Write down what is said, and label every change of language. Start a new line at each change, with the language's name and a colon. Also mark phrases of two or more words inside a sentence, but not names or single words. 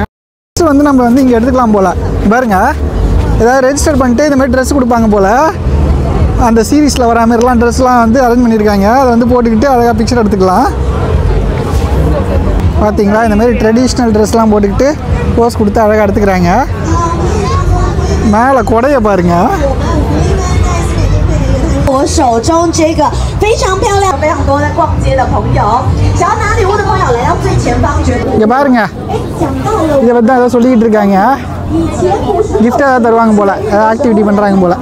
Tamil: ட்ரெஸ் வந்து நம்ம வந்து இங்கே எடுத்துக்கலாம் போல் பாருங்க. ஏதாவது ரெஜிஸ்டர் பண்ணிட்டு இந்த மாதிரி ட்ரெஸ் கொடுப்பாங்க போல். அந்த சீரீஸில் வர மாதிரிலாம் ட்ரெஸ்லாம் வந்து அரேஞ்ச் பண்ணியிருக்காங்க, அதை வந்து போட்டுக்கிட்டு அழகாக பிக்சர் எடுத்துக்கலாம். பார்த்தீங்களா, இந்த மாதிரி ட்ரெடிஷ்னல் ட்ரெஸ்லாம் போட்டுக்கிட்டு போஸ் கொடுத்து அழகாக எடுத்துக்கிறாங்க. மேலே கொடையை பாருங்க.
Chinese: 我手中这个非常漂亮、非常多在逛街的朋友，想要拿礼物的朋友来到最前方，绝对。
Tamil: இங்கே பாருங்க, இதை பற்றி தான் ஏதோ சொல்லிக்கிட்டு இருக்காங்க. கிஃப்ட் ஏதாவது தருவாங்க போல், ஆக்டிவிட்டி பண்ணுறாங்க போல்.